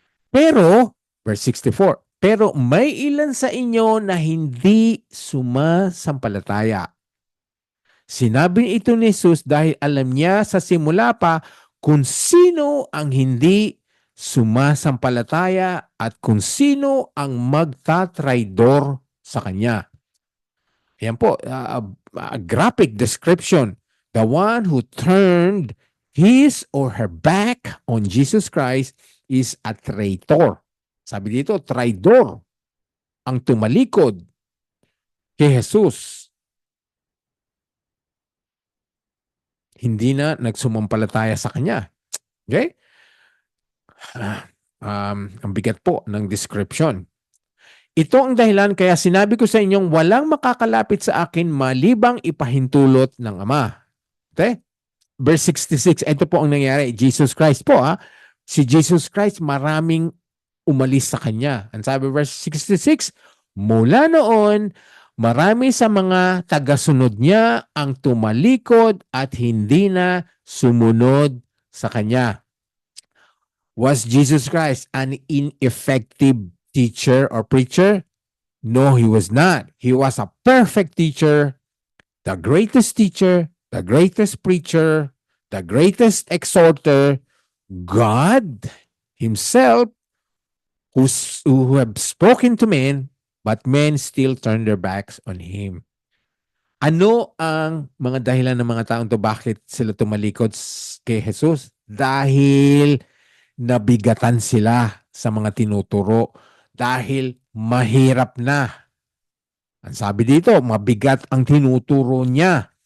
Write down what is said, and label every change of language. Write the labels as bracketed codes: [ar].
[tl] Pero, verse 64, pero may ilan sa inyo na hindi sumasampalataya. Sinabi ito ni Jesus dahil alam niya sa simula pa kung sino ang hindi sumasampalataya at kung sino ang magtatraidor sa kanya. Ayan po, [en] a graphic description. The one who turned his or her back on Jesus Christ is a traitor. [tl] Sabi dito, traidor ang tumalikod kay Jesus. Hindi na nagsumampalataya sa kanya. Okay? Ang bigat po ng description. Ito ang dahilan kaya sinabi ko sa inyong walang makakalapit sa akin malibang ipahintulot ng Ama. Okay? Verse 66, ito po ang nangyari. Jesus Christ po Si Jesus Christ maraming umalis sa kanya. Ang sabi verse 66, mula noon, marami sa mga tagasunod niya ang tumalikod at hindi na sumunod sa kanya. [en] Was Jesus Christ an ineffective teacher or preacher? No, he was not. He was a perfect teacher, the greatest teacher, the greatest preacher, the greatest exhorter, God himself who have spoken to men, but men still turn their backs on him. [tl] Ano ang mga dahilan ng mga taong to bakit sila tumalikod kay Jesus? Dahil nabigatan sila sa mga tinuturo. Dahil mahirap na. Ang sabi dito, mabigat ang tinuturo niya.